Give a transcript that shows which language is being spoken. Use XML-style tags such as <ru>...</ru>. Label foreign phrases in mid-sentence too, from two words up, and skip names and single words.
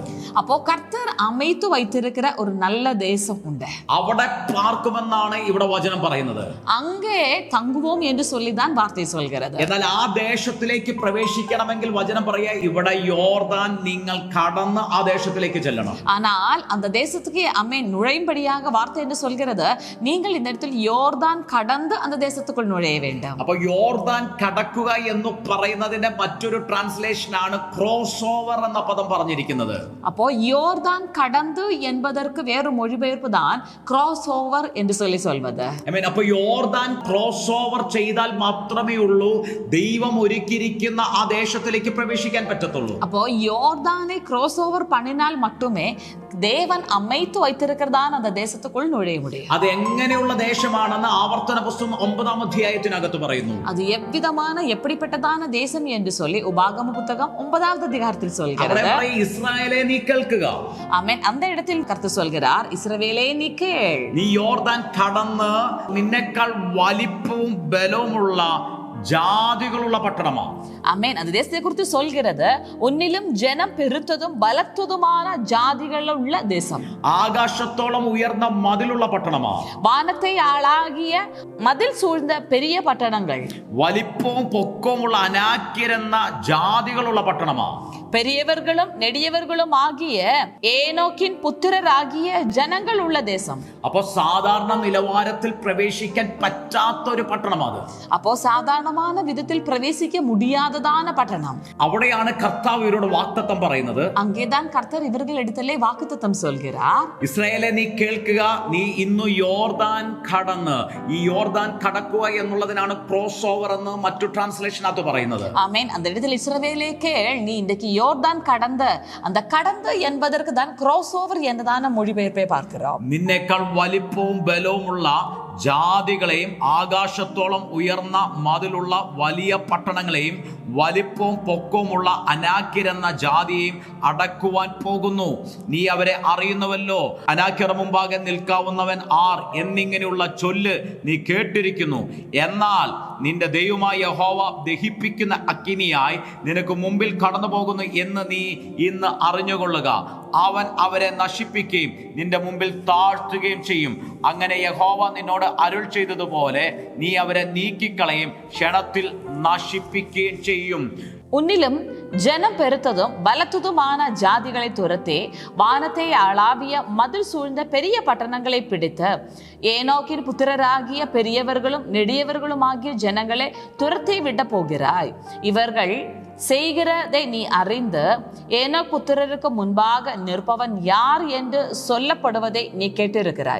<ta>அப்போ கர்த்தர் அமைத்து வைத்திருக்கிற ஒரு நல்ல தேசம் உண்டு.</ta> <ml>അവിടെ പാർക്കുമെന്നാണ് ഇവിടെ വചനം പറയുന്നത്.</ml> <ta>அங்கே தங்குவோம் என்று சொல்லிதான் வார்த்தை சொல்கிறது.</ta> <ml>എന്നാൽ ആ ദേശത്തിലേക്ക് പ്രവേശിക്കണമെങ്കിൽ വചനം പറയാ, ഇവിടെ യോർദാൻ നിങ്ങൾ കടന്ന് ആ ദേശത്തിലേക്ക് ചെല്ലണം.</ml> <ta>ஆனால் அந்த தேசத்துக்கு நுழையும்படியாக வார்த்தை என்று சொல்கிறது, நீங்கள் இந்த இடத்தில் யோர்தான் கடந்து அந்த தேசத்துக்குள் நுழைய வேண்டும்.</ta> <ml>അപ്പൊ യോർദാൻ കടക്കുക എന്ന് പറയുന്നതിന്റെ മറ്റൊരു ട്രാൻസ്ലേഷൻ ആണ്</ml> <en>cross over</en> <ml>എന്ന പദം പറഞ്ഞിരിക്കുന്നത്.</ml> <ta>அப்போ யோர்தான் கடந்து என்பதற்கு வேறு மொழிபெயர்ப்பு தான்</ta> <en>cross over</en> <ta>என்று சொல்வது.</ta> <ml>അപ്പൊ യോർദാൻ</ml> <en>cross over</en> <ml>ചെയ്താൽ മാത്രമേ ഉള്ളൂ ദൈവം ഒരുക്കിയിരിക്കുന്ന ആ ദേശത്തിലേക്ക് പ്രവേശിക്കാൻ പറ്റത്തുള്ളൂ.</ml> <ta>அப்போ யோர்தானை</ta> <en>cross over</en> <ta>பண்ணினால் மட்டுமே தேவன் அமைத்து வைத்திருக்கிறதான அந்த தேசத்துக்குள் நுழைய முடியும்.</ta> <ml>അത് എങ്ങനെയുള്ള ദേശമാണെന്ന് ആവർത്തന പുസ്തകം 9-ാം അധ്യായത്തിനകത്ത് പറയുന്നു.</ml> <ta>அது எவ்விதமான எப்படிப்பட்டதான தேசம் என்று சொல்லி உபாகம புத்தகம் 9வது அதிகாரத்தில் சொல்கிறது.</ta> <ml>ഇസ്രായേലേ നീ കേൾക്കുക. ആമേൻ.</ml> <ta>அந்த இடத்தில் கர்த்தர் சொல்கிறார், இஸ்ரவேலே நீ கேள்.</ta> <ml>നീ യോർദാൻ കടന്ന് നിന്നെക്കാൾ വലിപ്പവും ബലവുമുള്ള ജാതികളുള്ള പട്ടണമാണ്.</ml> <ta>ஆமென். அந்த தேசத்தை குறித்து சொல்கிறது, உன்னிலும் ஜனம் பெருத்ததும் பலத்ததுமான ஜாதிகள் உள்ள தேசம்.</ta> <ml>ആകാശത്തോളം ഉയർന്ന മതിലുള്ള പട്ടണമാണ്.</ml> <ta>வானத்தை ஆளாகிய மதில் சூழ்ந்த பெரிய பட்டணங்கள்.</ta> <ml>വലിപ്പവും പൊക്കവുമുള്ള അനാക്യരെന്ന ജാതികളുള്ള പട്ടണമാണ്.</ml> <ta>பெரியவர்களும் நெடியவர்களும் ஆகிய ஏனோக்கின் புத்திரராகிய ஜனங்கள் உள்ள தேசம்.</ta> <ml>അപ്പൊ സാധാരണ നിലവാരത്തിൽ പ്രവേശിക്കാൻ പറ്റാത്ത ഒരു പട്ടണമാണ്.</ml> <ta>அப்போ சாதாரணமான விதத்தில் பிரவேசிக்க முடியாததான பட்டணம்.</ta> <ml>അവിടെയാണ് കർത്താവ് ഇവരോട് വാഗ്ദത്തം പറയുന്നത്.</ml> <ta>அங்கேதான் கர்த்தர் இவர்கள் இடத்திலே வாக்குத்தத்தம் சொல்கிறார்.</ta> <ml>ഇസ്രായേലേ നീ കേൾക്കുക, നീ ഇന്നു യോർദാൻ കടന്ന്, ഈ യോർദാൻ കടക്കുക എന്നുള്ളതിനാണ്</ml> <en>cross over</en> <ml>എന്ന് മറ്റു ട്രാൻസ്ലേഷനകത്ത് പറയുന്നത്.</ml> <ta>ஆமென். அந்த இடத்தில் இஸ்ரவேலே கேள், நீ இன்றைக்கு யோர்தான் கடந்து, அந்த கடந்து என்பதற்கு தான்</ta> <en>cross over</en> <ta>എന്നதான மொழிபெயர்ப்பை பார்க்கிறோம்.</ta> <ml>നിന്നേക്കാൾ വലിപ്പവും ബലവുമുള്ള ജാതികളെയും ആകാശത്തോളം ഉയർന്ന മതിലുള്ള വലിയ പട്ടണങ്ങളെയും വലിപ്പവും പൊക്കവുമുള്ള അനാക്യരെന്ന ജാതിയെയും അടക്കുവാൻ പോകുന്നു. നീ അവരെ അറിയുന്നുവല്ലോ. അനാക്യർ മുമ്പാകെ നിൽക്കാവുന്നവൻ ആർ എന്നിങ്ങനെയുള്ള ചൊല്ല് നീ കേട്ടിരിക്കുന്നു. എന്നാൽ നിന്റെ ദൈവമായ യഹോവ ദഹിപ്പിക്കുന്ന അഗ്നിയായി നിനക്ക് മുമ്പിൽ കടന്നു പോകുന്നു എന്ന് നീ ഇന്ന് അറിഞ്ഞുകൊള്ളുക. അവൻ അവരെ നശിപ്പിക്കുകയും നിന്റെ മുമ്പിൽ താഴ്ത്തുകയും ചെയ്യും. അങ്ങനെ യഹോവ നിന്നോട് അരുൾ ചെയ്തതുപോലെ നീ അവരെ നീക്കിക്കളയും, ക്ഷണത്തിൽ നശിപ്പിക്കുകയും ചെയ്യും.</ml> <ta>உன்னிலும் ஜனம் பெருத்ததும் பலத்ததுமான ஜாதிகளை துரத்தி வானத்தை அளாவிய மதில் சூழ்ந்த பெரிய பட்டணங்களை பிடித்து ஏனோக்கின் புத்திரராகிய பெரியவர்களும் நெடியவர்களும் ஆகிய ஜனங்களை துரத்தி விட போகிறாய். இவர்கள் செய்கிறதை நீ அறிந்து ஏனோக் புத்திரருக்கு முன்பாக நிற்பவன் யார் என்று சொல்லப்படுவதை நீ கேட்டிருக்கிறாய்.</ta>